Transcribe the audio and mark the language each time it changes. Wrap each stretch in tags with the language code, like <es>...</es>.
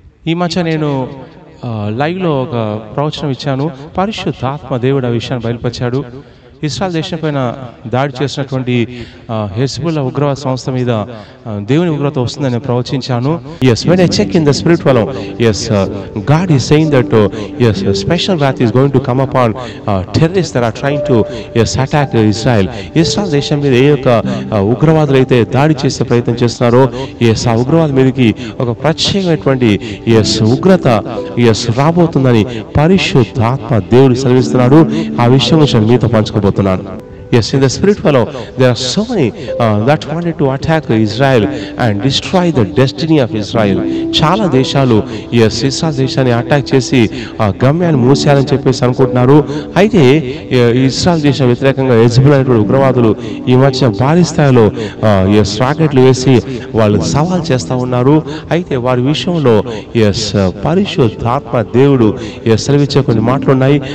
<te>ఈ మధ్య నేను లైవ్లో ఒక ప్రవచనం ఇచ్చాను. పరిశుద్ధాత్మ దేవుడు ఆ విషయాన్ని బయలుపరిచాడు. ఇస్రాయల్ దేశం పైన దాడి చేసినటువంటి హెజ్బుల్లా ఉగ్రవాద సంస్థ మీద దేవుని ఉగ్రత వస్తుందని నేను ప్రవచించాను.</te> <en>Yes, when I check in the spirit realm, yes, God is saying that yes, special wrath is going to come upon terrorists that are trying to attack Israel.</en> <te>Israel దేశం మీద ఏ యొక్క ఉగ్రవాదులు అయితే దాడి చేసే ప్రయత్నం చేస్తున్నారో ఆ ఉగ్రవాద మీదకి ఒక ప్రత్యేకమైనటువంటి ఉగ్రత రాబోతుందని పరిశుద్ధాత్మ దేవుడు సెలవిస్తున్నాడు. ఆ విషయం గురించి మీతో పంచుకోబోతున్నాను.</te> <en>Yes, in the spirit fellow, there are so many that wanted to attack Israel and destroy the destiny of Israel.</en> <te>చాలా దేశాలు ఇస్రాయల్ దేశాన్ని అటాక్ చేసి గమ్యాన్ని మూసేయాలని చెప్పేసి అనుకుంటున్నారు. అయితే ఇస్రాయల్ దేశం వ్యతిరేకంగా హెజ్బుల్లా అనేటువంటి ఉగ్రవాదులు ఈ మధ్య భారీ స్థాయిలో రాకెట్లు వేసి వాళ్ళు సవాల్ చేస్తూ ఉన్నారు. అయితే వారి విషయంలో పరిశుద్ధాత్మ దేవుడు సెలవిచ్చే కొన్ని మాటలు ఉన్నాయి.</te>